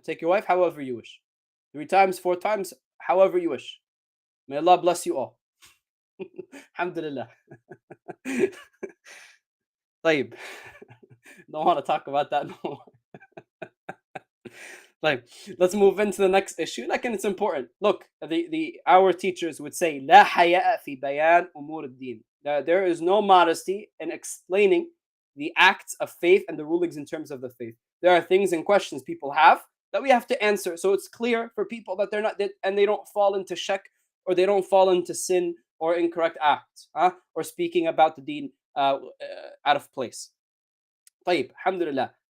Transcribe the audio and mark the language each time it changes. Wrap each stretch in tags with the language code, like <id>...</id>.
<en>Take your wife however you wish. 3 times, 4 times, however you wish. May Allah bless you all. Alhamdulillah.</en> <ar>طيب.</ar> <en>Don't want to talk about that no more. Like, let's move into the next issue. Like, and it's important. Look, our teachers would say,</en> <ar>لا حياء في بيان أمور الدين.</ar> <en>There is no modesty in explaining the acts of faith and the rulings in terms of the faith. There are things and questions people have that we have to answer, so it's clear for people that they're not, and they don't fall into shak, or they don't fall into sin or incorrect acts, or speaking about the deen out of place. طيب, alhamdulillah.</en>